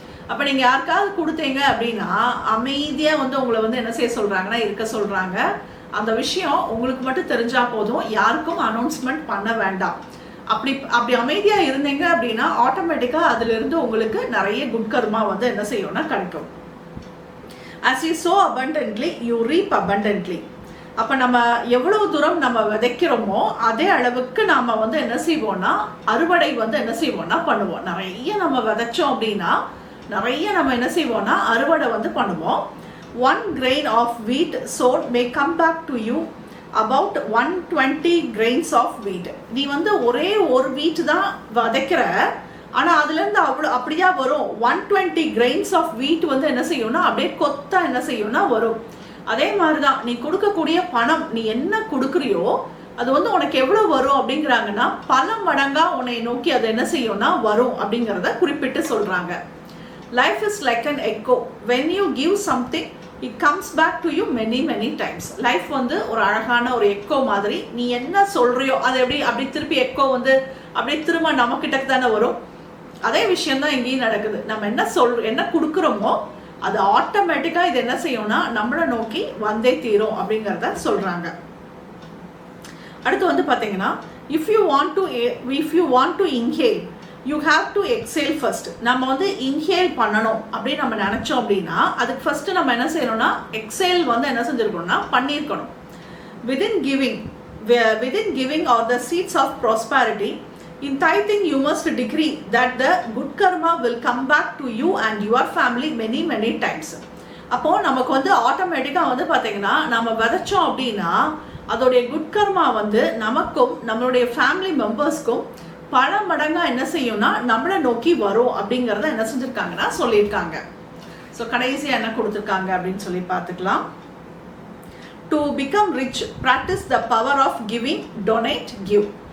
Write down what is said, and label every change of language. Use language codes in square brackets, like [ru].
[ta] அப்போ நீங்கள் யாருக்காவது கொடுத்தீங்க அப்படின்னா அமைதியாக வந்து உங்களை வந்து என்ன செய்ய சொல்கிறாங்கன்னா இருக்க சொல்கிறாங்க. அந்த விஷயம் உங்களுக்கு மட்டும் தெரிஞ்சா போதும், யாருக்கும் அனௌன்ஸ்மெண்ட் பண்ண வேண்டாம். அப்படி அமைதியாக இருந்தீங்க அப்படின்னா ஆட்டோமேட்டிக்காக அதுலேருந்து உங்களுக்கு நிறைய குட்கர்மா வந்து என்ன செய்யும்னா கிடைக்கும். [en] as you sow abundantly you reap abundantly. [ta] அப்போ நம்ம எவ்வளவு தூரம் நம்ம விதைக்கிறோமோ அதே அளவுக்கு நாம் வந்து என்ன செய்வோம்னா அறுவடை வந்து என்ன செய்வோம்னா பண்ணுவோம். நிறைய நம்ம விதைச்சோம் அப்படின்னா நிறைய நம்ம என்ன செய்வோம்னா அறுவடை வந்து பண்ணுவோம். [en] 1 grain of wheat sown may come back to you about 120 grains of wheat. [ta] நீ வந்து ஒரே ஒரு வீட் தான் விதைக்கிற, ஆனால் அதுலேருந்து அப்படியா வரும் [en] 120 grains of wheat [ta] வந்து என்ன செய்யும்னா அப்படியே கொத்தா என்ன செய்யும்னா வரும். அதே மாதிரி தான் நீ கொடுக்கக்கூடிய பணம், நீ என்ன கொடுக்குறியோ அது வந்து உனக்கு எவ்வளோ வரும் அப்படிங்கிறாங்கன்னா பல மடங்கா உன்னை நோக்கி அது என்ன செய்யும்னா வரும் அப்படிங்கிறத குறிப்பிட்டு சொல்கிறாங்க. [en] Life is like an echo. When you give something it comes back to you many times. [ta] Life வந்து ஒரு அழகான ஒரு எக்கோ மாதிரி. நீ என்ன சொல்றியோ அது அப்படி திருப்பி எக்கோ வந்து அப்படியே திரும்ப நம்மக்கிட்ட தானே வரும். அதே விஷயம்தான் இங்கேயும் நடக்குது. நம்ம என்ன கொடுக்குறோமோ அது ஆட்டோமேட்டிக்காக இது என்ன செய்யும்னா நம்மளை நோக்கி வந்தே தீரும் அப்படிங்கிறத சொல்கிறாங்க. அடுத்து வந்து பார்த்தீங்கன்னா [en] If you want to inhale you have to exhale first. [ta] நம்ம வந்து இன்ஹேல் பண்ணணும் அப்படின்னு நம்ம நினச்சோம் அப்படின்னா அதுக்கு ஃபர்ஸ்ட் நம்ம என்ன செய்யணும்னா எக்ஸேல் வந்து என்ன செஞ்சுருக்கணும்னா பண்ணியிருக்கணும். [en] within giving are the seeds of prosperity. In tithing you must decree that the good karma will come back to you and your family many times. [ta] அப்போ நமக்கு வந்து ஆட்டோமேட்டிக்காக வந்து பார்த்தீங்கன்னா நம்ம விதைச்சோம் அப்படின்னா அதோடைய குட் கர்மா வந்து நமக்கும் நம்மளுடைய ஃபேமிலி மெம்பர்ஸ்க்கும் பல மடங்காக என்ன செய்யும்னா நம்மளை நோக்கி வரும் அப்படிங்கிறத என்ன செஞ்சுருக்காங்கன்னா சொல்லியிருக்காங்க. [en] so [ta] கடைசியாக என்ன கொடுத்துருக்காங்க அப்படின்னு சொல்லி பார்த்துக்கலாம். [en] To become rich practice the power of giving, donate, give.